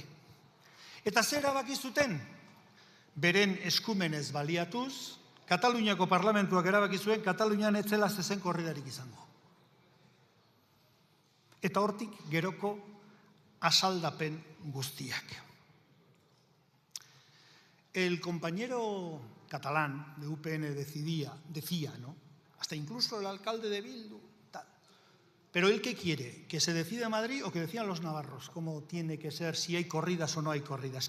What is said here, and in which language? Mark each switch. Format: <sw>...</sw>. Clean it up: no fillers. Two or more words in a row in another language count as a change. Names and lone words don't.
<eu>Eta zer erabaki zuten? Beren eskumenez baliatuz, Kataluniako parlamentuak erabaki zuen Katalunian ez zela zezen korridarik izango. Eta hortik geroko asaldapen guztiak.</eu> <es>El compañero catalán de UPN decía, ¿no? Hasta incluso el alcalde de Bildu, tal. Pero ¿él qué quiere? ¿Que se decida Madrid o que decidan los navarros? ¿Cómo tiene que ser, si hay corridas o no hay corridas?</es>